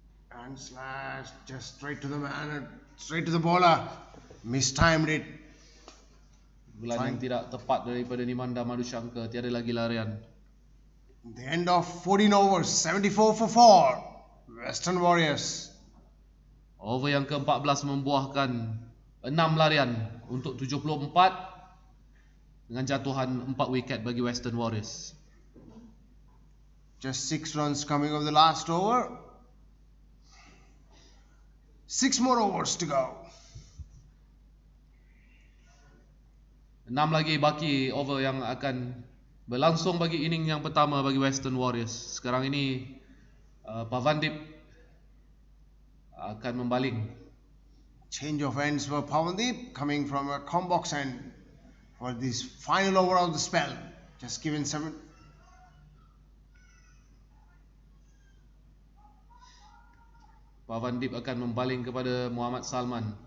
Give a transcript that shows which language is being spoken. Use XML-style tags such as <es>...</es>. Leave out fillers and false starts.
<en>And slash just straight to the man, straight to the bowler. Mistimed it.</en> <ms>Bulan yang tidak tepat daripada Nimanda Madushanka, tiada lagi larian.</ms> <en>The end of 14 overs, 74 for 4. Western Warriors.</en> <ms>Over yang ke-14 membuahkan 6 larian untuk 74 dengan jatuhan 4 wiket bagi Western Warriors.</ms> <en>Just 6 runs coming of the last over. 6 more overs to go.</en> <ms>6 lagi baki over yang akan berlangsung bagi inning yang pertama bagi Western Warriors. Sekarang ini Pavandip akan membaling.</ms> <en>Change of ends for Pavandip coming from a combox end for this final over of the spell. Just given 7.</en> <ms>Pavandip akan membaling kepada Muhammad Salman.</ms>